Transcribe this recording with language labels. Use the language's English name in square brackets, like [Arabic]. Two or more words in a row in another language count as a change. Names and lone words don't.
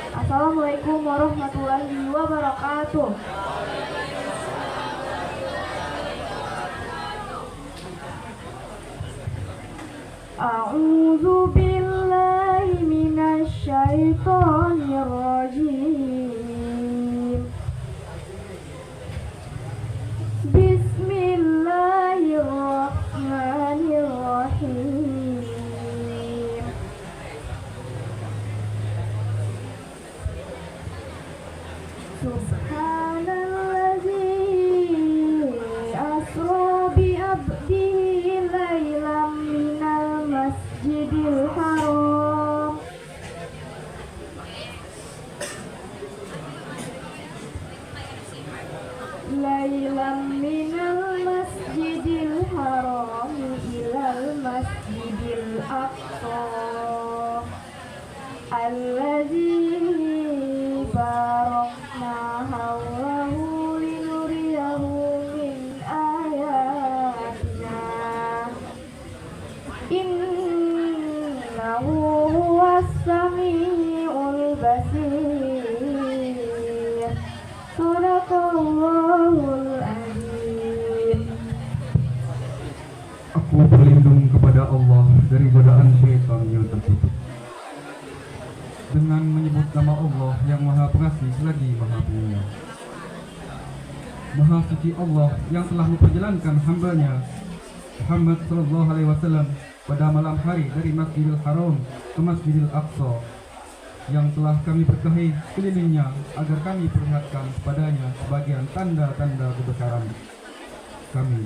[Arabic] السلام عليكم ورحمة الله وبركاته. أعوذ بالله من الشيطان الرجيم. بسم الله الرحمن الرحيم. سبحان الذي أسرى بعبده ليلا من المسجد الحرام إلى المسجد الأقصى الذي باركنا حوله لنريه من آياتنا إنه هو السميع البصير. صدق الله العظيم. [Indonesian] Aku berlindung kepada Allah dari godaan syaitan yang tertutup dengan menyebut nama Allah yang Maha Pengasih lagi Maha Penyayang. Maha suci Allah yang telah memperjalankan hambanya Muhammad [Arabic] صلى الله عليه وسلم [Indonesian] pada malam hari dari Masjidil Haram ke Masjidil Aqsa, yang telah kami berkahi kelilingnya agar kami perlihatkan kepadanya sebagian tanda-tanda kebesaran kami.